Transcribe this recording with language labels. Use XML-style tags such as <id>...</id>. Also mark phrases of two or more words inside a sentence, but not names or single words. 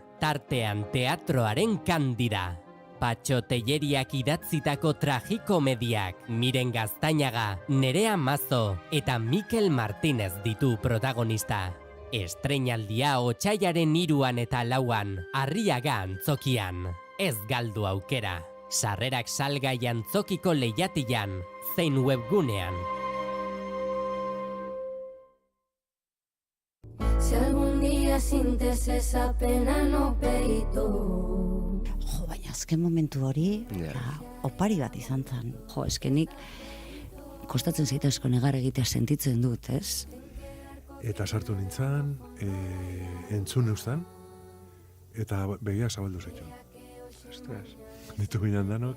<eu>Tartean teatroaren kandira. Patxo Telleriak idatzitako tragikomediak Miren Gaztainaga, Nerea Mazo eta Mikel Martínez ditu protagonista. Estreinaldia otsailaren 3 eta 4 Arriaga Antzokian. Ez galdu aukera. Sarrerak salgai Antzokiko lehiatilan, zein webgunean.</eu> <es>Si algún día sientes esa pena no perito.</es> <eu>Jo, baina azken momentu hori, opari bat izan zen. Jo, eskenik kostatzen zaita asko negar egitea sentitzen dut, ez? Eta sartu nintzen, entzun eustan, eta begia zabaldu zaitu. Ditu ginen danok.</eu>